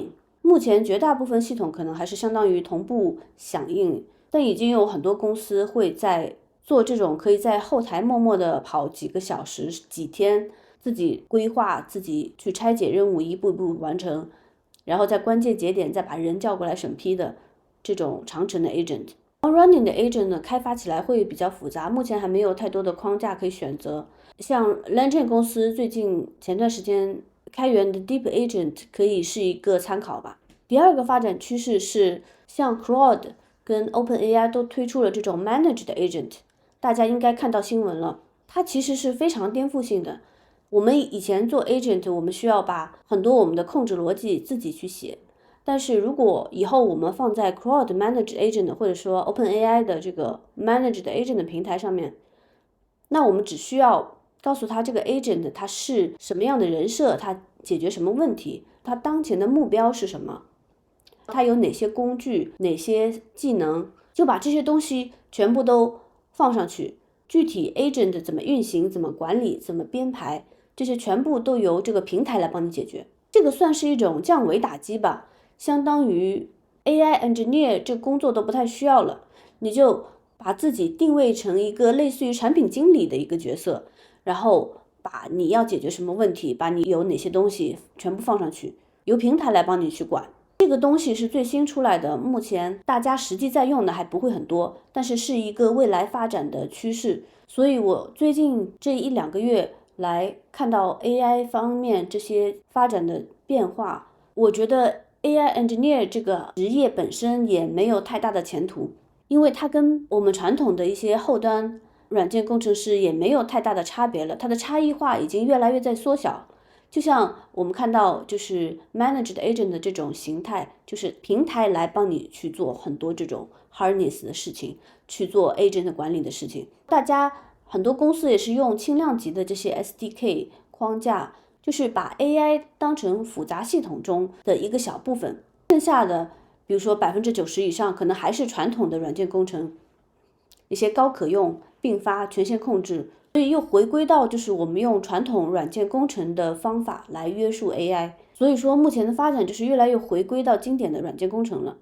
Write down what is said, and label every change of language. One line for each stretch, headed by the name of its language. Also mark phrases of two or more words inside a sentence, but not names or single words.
Chinese: 目前絕大部分系統可能還是相當於同步響應，但已經有很多公司會在做這種可以在後台默默的跑幾個小時、幾天，自己規劃、自己去拆解任務，一步一步完成，然後在關鍵節點再把人叫過來審批的這種長程的 agent。
English: Long running
Chinese: 的 agent 呢，開發起來會比較複雜，目前還沒有太多的框架可以選擇。像 LangChain 公司最近前段時間開源的 Deep Agent 可以是一個參考吧。第二個發展趨勢是像 Claude 跟 OpenAI 都推出了這種 Managed Agent， 大家應該看到新聞了，它其實是非常顛覆性的。我們以前做 agent， 我們需要把很多我們的控制邏輯自己去寫，但是如果以後我們放在 Claude Managed Agent 或者說 OpenAI 的這個 Managed Agent 的平台上面，那我們只需要告訴他這個 agent 它是什麼樣的人設，它解決什麼問題，它當前的目標是什麼，它有哪些工具、哪些技能，就把這些東西全部都放上去。具體 agent 怎麼運行、怎麼管理、怎麼編排，這些全部都由這個平台來幫你解決。這個算是一種降維打擊吧，相當於
English: AI engineer
Chinese: 這個工作都不太需要了，你就把自己定位成一個類似於產品經理的一個角色，然後把你要解決什麼問題，把你有哪些東西全部放上去，由平台來幫你去管。這個東西是最新出來的，目前大家實際在用的還不會很多，但是是一個未來發展的趨勢。所以我最近這一兩個月來看到 AI 方面這些發展的變化，我覺得
English: AI engineer
Chinese: 這個職業本身也沒有太大的前途，因為它跟我們傳統的一些後端軟件工程師也沒有太大的差別了，它的差異化已經越來越在縮小。就像我們看到就是
English: managed agent
Chinese: 的這種形態，就是平台來幫你去做很多這種 harness 的事情，去做 agent 管理的事情。大家很多公司也是用輕量級的這些 SDK 框架，就是把 AI 當成複雜系統中的一個小部分，剩下的比如說90%以上可能還是傳統的軟件工程，一些高可用、並發、權限控制。所以又回歸到就是我們用傳統軟件工程的方法來約束 AI， 所以說目前的發展就是越來越回歸到經典的軟件工程了。